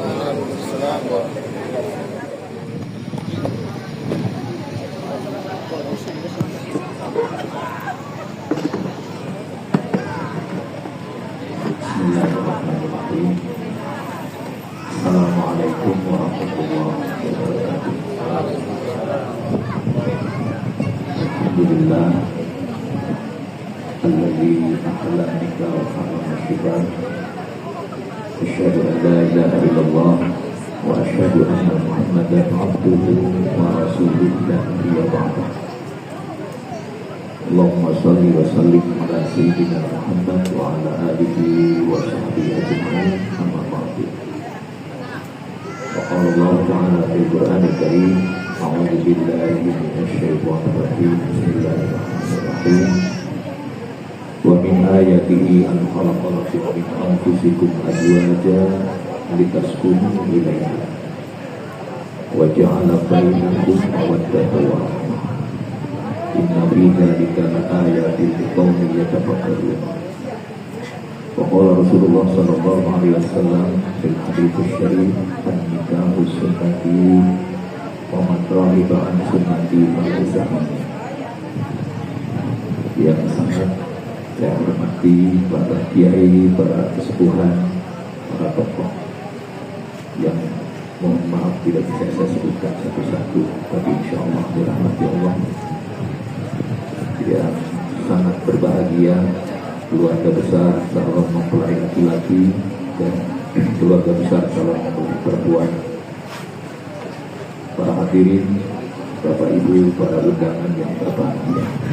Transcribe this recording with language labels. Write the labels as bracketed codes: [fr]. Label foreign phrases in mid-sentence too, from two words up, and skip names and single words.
[ar] بسم الله الرحمن الرحيم. السلام عليكم ورحمة الله وبركاته. الحمد لله الذي أحل النكاح وحرم الشباب. أشهد أن لا إله إلا الله وأشهد أن محمدا عبده ورسوله لا نبي بعده. اللهم صل وسلم على سيدنا محمد وعلى آله وصحبه أجمعين. أما بعد. وقال الله تعالى في القرآن الكريم أعوذ بالله من الشيطان الرجيم. بسم الله الرحمن الرحيم. ومن آياته أن خلق لكم من أنفسكم أزواجا لتسكنوا إليها وجعل بينكم مودة ورحمة. إن في ذلك لآيات لقوم يتفكرون. وقال رسول الله صلى الله عليه وسلم في الحديث الشريف النكاح سنتي ومن رغب عن سنتي فليس مني. [id] Yang sangat saya hormati para kiai, para kesepuhan, para tokoh yang mohon maaf tidak bisa saya sebutkan satu-satu, tapi [ar] إن شاء الله [id] dirahmati Allah. Yang sangat berbahagia keluarga besar calon mempelai laki-laki dan keluarga besar calon mempelai perempuan, para hadirin, Bapak Ibu, para undangan yang berbahagia.